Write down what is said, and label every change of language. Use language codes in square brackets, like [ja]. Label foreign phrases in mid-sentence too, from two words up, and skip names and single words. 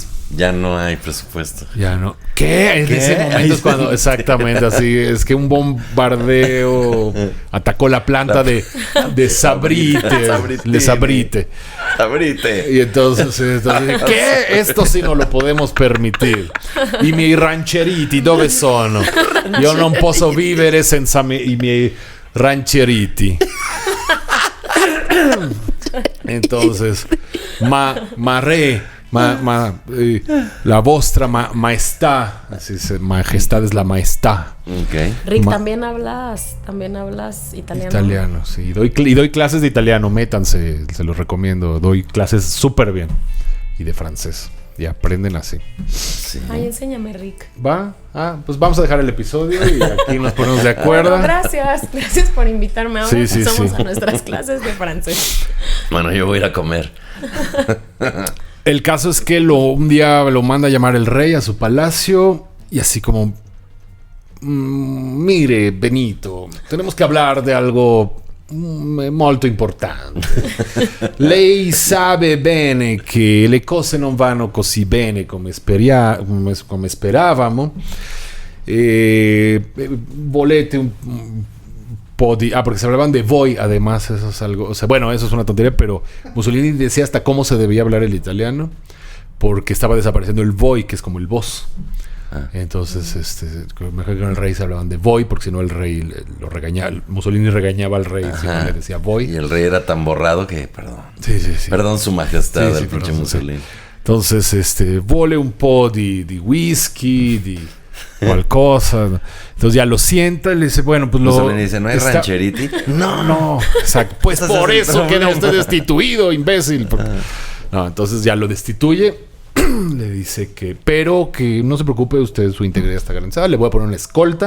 [es] Ya no hay presupuesto. Ya no. ¿Qué? En ¿Qué? ese momento es cuando... Exactamente, así. Es que un bombardeo atacó la planta de Sabrite. De Sabrite. Sabrite. Y entonces ¿qué? Esto sí no lo podemos permitir. [it] I miei rancheriti dove sono? Io non posso vivere senza i miei rancheriti. Entonces, la vostra maestà, [es] así majestad es la maestà. Ok. Rick, también hablas italiano. Italiano, sí. Y doy clases de italiano, métanse, se los recomiendo. Doy clases súper bien. Y de francés. y aprenden así. Sí. Ay, enséñame, Rick. ¿Va? Pues vamos a dejar el episodio y aquí nos ponemos de acuerdo. Bueno, gracias por invitarme. Ahora Sí, pasamos sí. a nuestras clases de francés. Bueno, yo voy a ir a comer. El caso es que un día lo manda a llamar el rey a su palacio y así como... mire, Benito, tenemos que hablar de algo [it] molto importante. Lei sabe bene che le cose non vanno così bene come speravamo. Volete un po' di... [es] porque se hablaban de voi, además, eso es algo... O sea, bueno, eso es una tontería, pero Mussolini decía hasta cómo se debía hablar el italiano, porque estaba desapareciendo el voi, que es como el vos. Entonces, mejor que con el rey se hablaban de voi, porque si no el rey lo regañaba. Mussolini regañaba al rey si no le decía voi. Y el rey era tan borrado que, perdón. Sí. Perdón, su majestad, Sí, el pinche perdón, Mussolini. sí. Entonces, [it] vuole un po' di whisky, di qualcosa. [es] Entonces ya lo sienta y le dice, bueno, pues Mussolini dice, ¿no hay rancheriti? No, exacto. Pues Ese es por el eso problema. queda usted destituido, imbécil. No, entonces ya lo destituye. Le dice pero que no se preocupe, usted, su integridad está garantizada, le voy a poner una escolta.